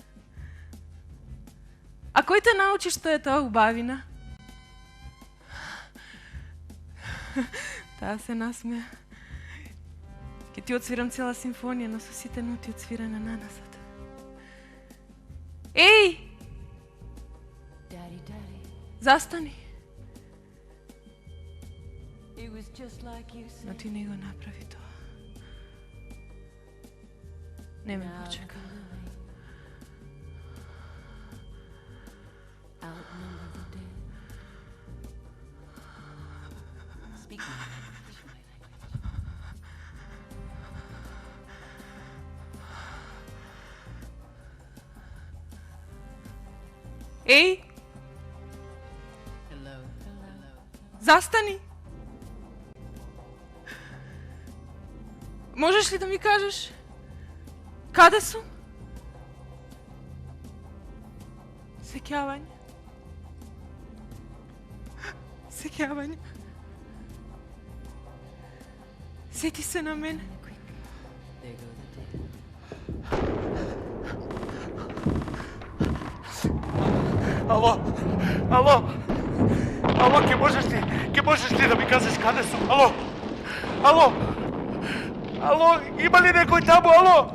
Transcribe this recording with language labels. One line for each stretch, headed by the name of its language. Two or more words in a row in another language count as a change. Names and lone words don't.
Macedonian: А кој те научи што е тоа убавина? Таа се насмеа. Ке ти отсвирам цела симфонија, но со сите ноти отсвирана наназад. Еј!
English: Daddy, daddy,
Macedonian: Застани.
English: it was just like you
Macedonian: Но
English: said.
Macedonian: ти не го направи тоа. Не ме почека.
English: Outnumber the dead. Speak my language, my language. Еј! Hello, hello.
Macedonian: Застани! Можеш ли да ми кажеш каде сум? Сеќавање. Сеќавање. Сети се на мене.
English: Quick, there go the dead.
Macedonian: Ало, ке можеш ли да ми кажеш каде сум? Ало, има ли некој таму? Ало?